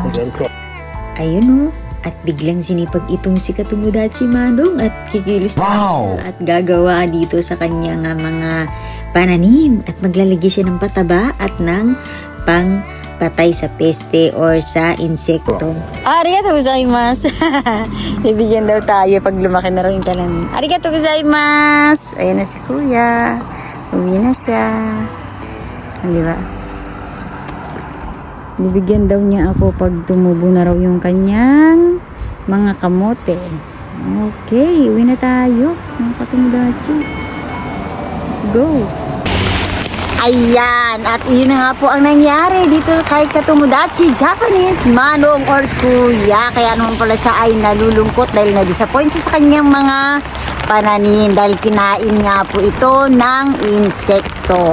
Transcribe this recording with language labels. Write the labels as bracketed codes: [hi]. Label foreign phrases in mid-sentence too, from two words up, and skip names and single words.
[tl] Ayun, oh. At biglang sinipag itong si Katomodachi Manong at kikilos na siya at gagawa dito sa kanyang mga pananim at maglalagay siya ng pataba at ng pangpatay sa peste or sa insekto. [ja] ありがとうございます. [tl] Bibigyan daw tayo pag lumaki na raw yung tanan. [ja] ありがとうございます. [tl] Ayan na si Kuya. Uwi na siya. Di ba? Bibigyan daw niya ako pag tumubo na raw yung kanyang mga kamote. Okay, uwi na tayo. Mga Katomodachi. [en] Let's go. [tl] Ayan, at yun na nga po ang nangyari dito kay Katomodachi Japanese Manong or Kuya. Kaya naman pala siya ay nalulungkot dahil na-disappoint siya sa kanyang mga pananim dahil kinain nga po ito ng insekto.